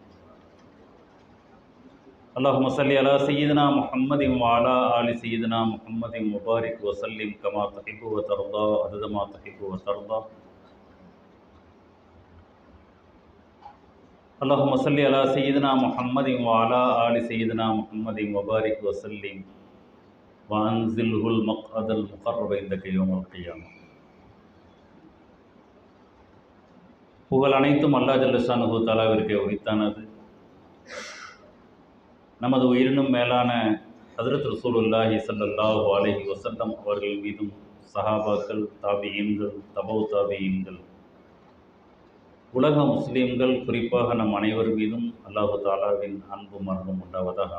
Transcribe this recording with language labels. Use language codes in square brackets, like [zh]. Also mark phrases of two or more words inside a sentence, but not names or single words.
[ar] اللهم صل على سيدنا محمد وعلى آل سيدنا محمد وبارك وسلم كما تحب وترضى عدد ما تحب وترضى. اللهم صل على سيدنا محمد وعلى آل سيدنا محمد وبارك وسلم وأنزله المقعد المقرب عندك يوم القيامة. [ta] புகழ் அனைத்தும் [ar] الله جل شأنه تعالى [ta] உரித்தானது. நமது உயிரினும் மேலான ஹஜ்ரத் [ar] رسول الله صلى الله عليه وسلم [ta] அவர்கள் மீதும் சஹாபாக்கள், தாபியீன்கள், தபவு தாபியீன்கள், உலக முஸ்லீம்கள், குறிப்பாக நம் அனைவர் மீதும் [ar] الله تعالى [ta] அன்பு மரணம் உண்டாவதாக.